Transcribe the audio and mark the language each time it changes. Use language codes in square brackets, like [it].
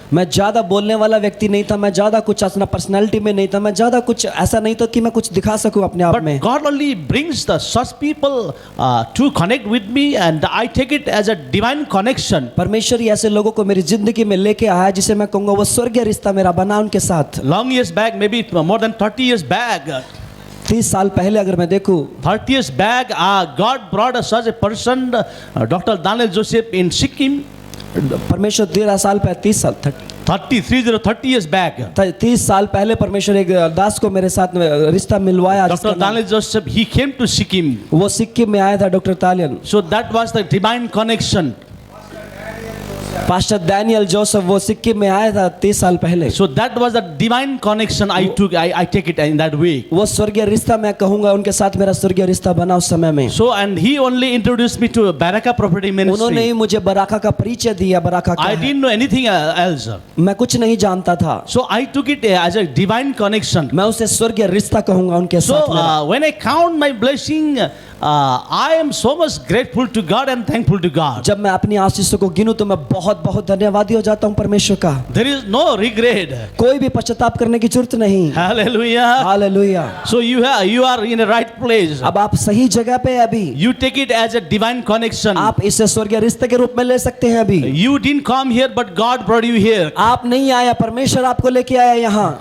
[hi] मैं ज़्यादा बोलने वाला व्यक्ति नहीं था मैं ज़्यादा कुछ अपना पर्सनालिटी में नहीं था मैं ज़्यादा कुछ ऐसा नहीं था कि मैं कुछ दिखा सकूं अपने आप [en] But [hi] में [en] God only brings the such people to connect with me and I take it as a divine connection. [hi] परमेश्वर ही ऐसे लोगों को मेरी जिंदगी में लेके आया जिसे मैं कहूँगा वो स्वर्गीय रिश्ता मेरा बना उनके साथ [en] Long years back, maybe more than 30 years back, [hi] 30 साल पहले अगर मैं देखूं [en] 30 years back, God brought us such a person, Dr. Daniel Joseph in Sikkim. [hi] परमेश्वर 13 साल पहले [en] 30 years back. [hi] 30 साल पहले परमेश्वर एक दास को मेरे साथ रिश्ता मिलवाया [en] Dr. Daniel Joseph, he came to Sikkim. [hi] वो सिक्किम में आया था doctor तालियन [en] So that was the divine connection. [hi] Pastor Daniel Joseph वो सिक्किम में आया था 30 साल पहले [en] So that was the divine connection I took. I take it in that way. [hi] वो स्वर्गीय रिश्ता मैं कहूँगा उनके साथ मेरा स्वर्गीय रिश्ता बना उस समय में [en] So and he only introduced me to Baraka Prophetic [hi] उन्होंने [en] Ministry. [hi] ही मुझे बराका का परिचय दिया बराका क्या [en] I [hi] है [en] didn't know anything else. [hi] मैं कुछ नहीं जानता था [en] So I took it as a divine connection. [hi] मैं उसे स्वर्गीय रिश्ता कहूँगा उनके [en] So [hi] साथ मेरा। [en] when I count my blessing, I am so much grateful to God and thankful to God. [hi] जब मैं अपनी आशीषों को गिनूं तो मैं बहुत बहुत धन्यवादी हो जाता हूँ परमेश्वर का [en] There is no regret. [hi] कोई भी पश्चाताप करने की जरूरत नहीं [en] Hallelujah. [hi] Hallelujah [en] So you are in the right place. [hi] अब आप सही जगह पे हैं अभी [en] You take it as a divine connection. [hi] आप इसे स्वर्गीय रिश्ते के रूप में ले सकते हैं अभी [en] You didn't come here, but God brought you here. [hi] आप नहीं आया परमेश्वर आपको लेके आया यहाँ